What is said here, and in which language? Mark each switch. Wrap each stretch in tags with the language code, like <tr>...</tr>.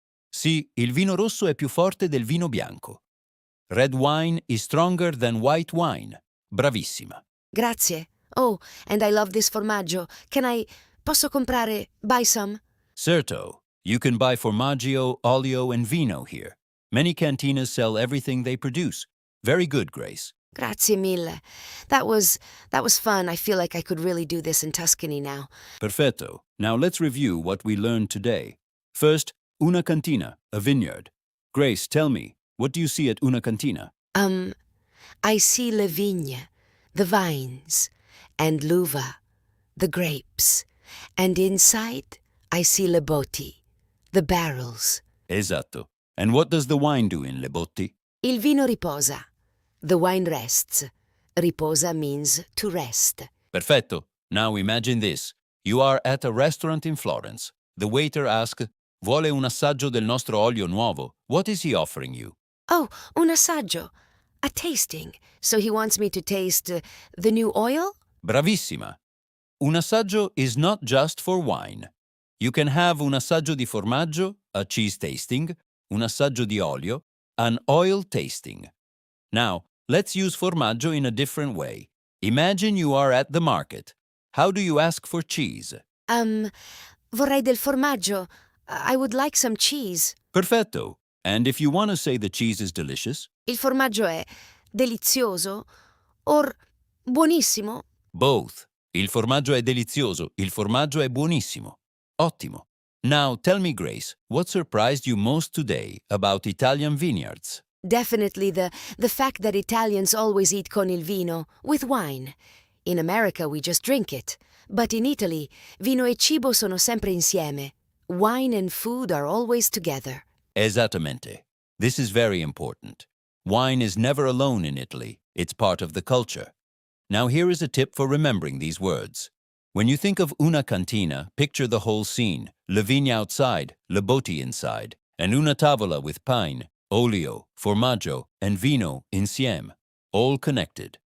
<it>Sì, il vino rosso è più forte del vino bianco.</it> <en>Red wine is stronger than white wine. Bravissima. Grazie. Oh, and I love this formaggio. Can I Posso buy some? Certo. You can buy formaggio, olio, and vino here. Many cantinas sell everything they produce. Very good, Grace.</en> <it>Grazie mille.</it> <en>That was fun. I feel like I could really do this in Tuscany now.</en> <it>Perfetto.</it> <en>Now let's review what we learned today. First, una cantina, a vineyard. Grace, tell me, what do you see at una cantina? I see le vigne, the vines, and l'uva, the grapes. And inside, I see le botti, the barrels. Esatto. And what does the wine do in le botti?</en> <it>Il vino riposa.</it> <en>The wine rests. Riposa means to rest. Perfetto. Now imagine this. You are at a restaurant in Florence. The waiter asks,</en> <it>vuole un assaggio del nostro olio nuovo.</it> <en>What is he offering you? Oh, un assaggio. A tasting. So he wants me to taste the new oil?</en> <it>Bravissima.</it> <en>Un assaggio is not just for wine. You can have un assaggio di formaggio, a cheese tasting, un assaggio di olio, an oil tasting. Now, let's use formaggio in a different way. Imagine you are at the market. How do you ask for cheese?</en> <it>Vorrei del formaggio.</it> <en>I would like some cheese.</en> <it>Perfetto.</it> <en>And if you want to say the cheese is delicious?</en> <it>Il formaggio è delizioso or buonissimo?</it> <en>Both.</en> <it>Il formaggio è delizioso. Il formaggio è buonissimo. Ottimo.</it> <en>Now tell me, Grace, what surprised you most today about Italian vineyards? Definitely the fact that Italians always eat</en> <it>con il vino,</it> <en>with wine. In America we just drink it. But in Italy,</en> <it>vino e cibo sono sempre insieme.</it> <en>Wine and food are always together. Esattamente. This is very important. Wine is never alone in Italy. It's part of the culture. Now here is a tip for remembering these words. When you think of una cantina, picture the whole scene. Le vigne outside, le botti inside, and una tavola with pine, olio, formaggio, and vino insieme, all connected.</en>